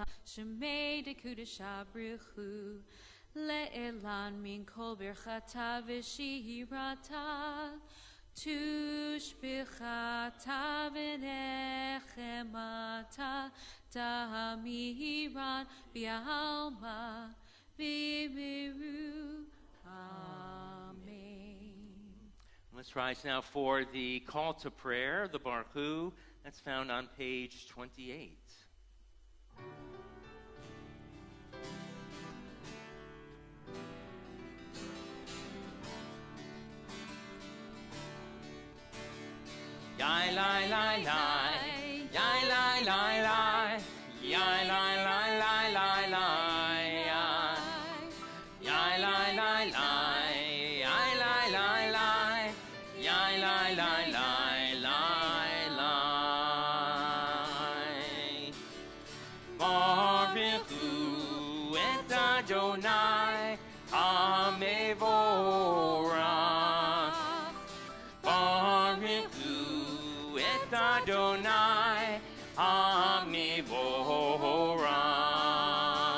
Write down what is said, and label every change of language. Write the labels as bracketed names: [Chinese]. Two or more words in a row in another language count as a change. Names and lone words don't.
[Aramaic] שמיה דקודשא בריך הוא, לעלא מן כל ברכתא ושירתא, תשבחתא ונחמתא, דאמירן בעלמא ואמרו. Amen. [English] Let's rise now for the call to prayer, the [Hebrew] ברוך הוא. [English] That's found on page 28. Yai lai lai lai, yai lai lai lai, yai lai lai lai lai lai, yai lai lai lai, yai lai lai lai, yai lai lai lai lai lai. [Hebrew] ברכו את אדוני המבורך. ברכו את אדוני המבורך.